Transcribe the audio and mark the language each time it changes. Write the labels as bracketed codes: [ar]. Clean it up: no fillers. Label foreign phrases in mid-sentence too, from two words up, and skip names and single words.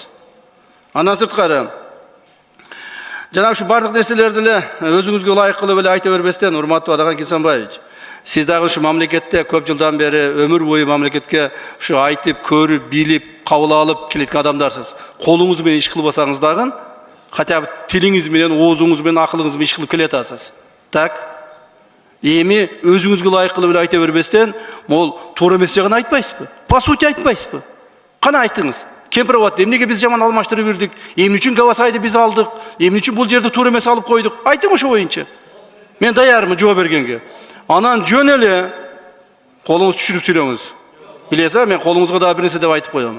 [ky] Андан сырткары жана ушу бардык нерселерди эле өзүңүзгө ылайык кылып эле айта бербестен, урматтуу Адаган Килсанбаевич, сиз дагы ушу мамлекетте көп жылдан бери өмүр бою мамлекетке ушу айтып, көрүп, билип, кабыл алып келеткен адамдарсыз. Колуңуз менен иш кылбасаңыз дагы, [ru] хотя бы [ky] тилиңиз менен, оозуңуз менен, акылыңыз менен иш кылып келе атасыз. Так? Эми өзүңүзгө ылайыктуу эле айта бербестен, мол туура эмес жагын айтпайсызбы? [ru] По сути [ky] айтпайсызбы? Кана айтыңыз. Кемпир атты, эмнеге биз жаман алмаштырып бердик? Эмне үчүн Гавасайды биз алдык? Эмне үчүн бул жерди туура эмес алып койдук? Айтың ошо боюнча. Мен даярмын жооп бергенге. Анан жөн эле колуңуз түшүрүп сүйлөңүз. Билесиз, мен колуңузга да бир нерсе деп айтып коёмун.